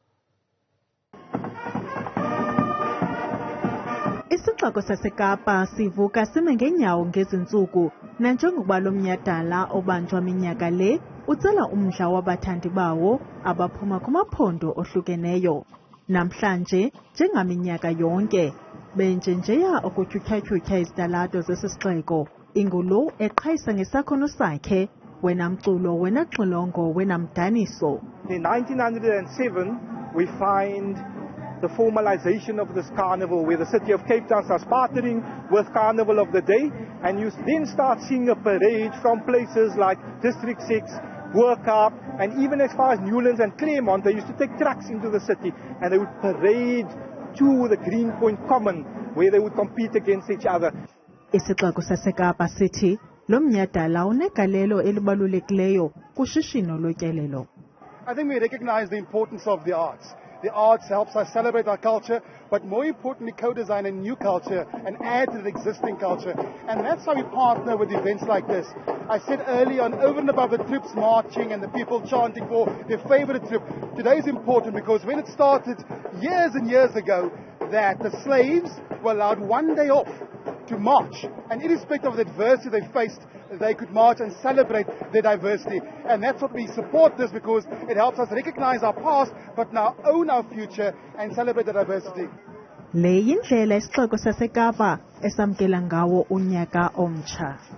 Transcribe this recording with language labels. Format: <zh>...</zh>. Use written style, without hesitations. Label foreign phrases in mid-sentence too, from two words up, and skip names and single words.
<xh>Isixeko saseKapa sivuka sime ngeenyawo ngezi ntsuku nanjengokuba lo Mnyhadala obanjwa minyaka le utsala umdla wabathandi bawo abaphuma kumaphondo ohlukeneyo. Namhlanje njengaminyaka yonke benjenjeya ukutyhutyha izitalato zesisixeko, ingulo eqhayisa ngesakhono sakhe, wena mculo, wena xilongo, wena mdaniso.</xh> <en>In 1907 we find the formalization of this carnival, where the city of Cape Town starts partnering with Carnival of the Day, and you then start seeing a parade from places like District 6, Workup, and even as far as Newlands and Claremont. They used to take trucks into the city, and they would parade to the Greenpoint Common, where they would compete against each other.</en> <xh>Isixeko saseKapa sithi lo Umnyhadala unegalelo elibalulekileyo kushishino lotyelelo.</xh> <en>I think we recognize the importance of the arts. The arts helps us celebrate our culture, but more importantly, co-design a new culture and add to the existing culture. And that's how we partner with events like this. I said earlier on, over and above the troops marching and the people chanting for their favorite troop, today is important because when it started years and years ago, that the slaves were allowed one day off to march, and irrespective of the adversity they faced, they could march and celebrate their diversity. And that's what we support this, because it helps us recognize our past but now own our future and celebrate the diversity.</en> <xh>Le yindlela isixeko saseKapa esamkela ngawo unyaka omtsha.</xh>